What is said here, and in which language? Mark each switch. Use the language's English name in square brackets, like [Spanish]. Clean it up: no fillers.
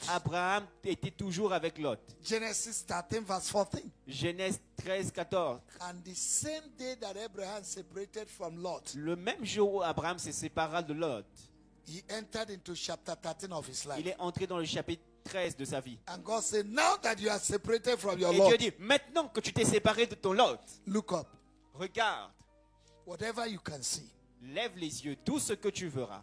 [French] Abraham était toujours avec Lot. [English] Genesis 13 verse 14. [French] Genèse 13, 14. [English] And the same day that Abraham separated from Lot, [French] Le même jour où Abraham se sépara de Lot, [English] he entered into chapter 13 of his [French] il [English] life. [French] est entré dans le chapitre 13 de sa vie. [English] And God said, now that you are separated from your [French] Et Dieu [English] Lot, [French] dit, maintenant que tu t'es séparé de ton Lot, [English] look up. [French] regarde, [English] Whatever you can see, [French] lève les yeux, tout ce que tu verras,